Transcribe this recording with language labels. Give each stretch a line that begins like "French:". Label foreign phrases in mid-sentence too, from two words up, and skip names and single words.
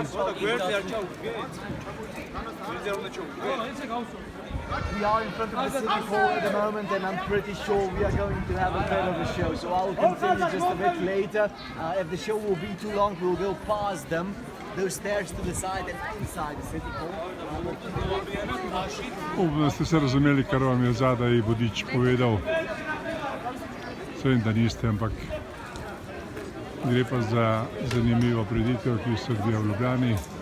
Georgian: გვერდზე არ ჩაუდგე. გვერდზე უნდა ჩაუდგე. ესე გავსო.
English: We are in front of the city hall at the moment, and I'm pretty sure we are going to have a bit of a show. So I'll continue just a bit later. If the show will be too long, we'll go past them, those stairs to the side and inside the city hall.
Slovenian: Upam, da ste se razumeli, kar vam je zadaj vodič povedal. Vem, da niste, ampak gre pa za zanimivo prireditev, ki se odvija v Ljubljani.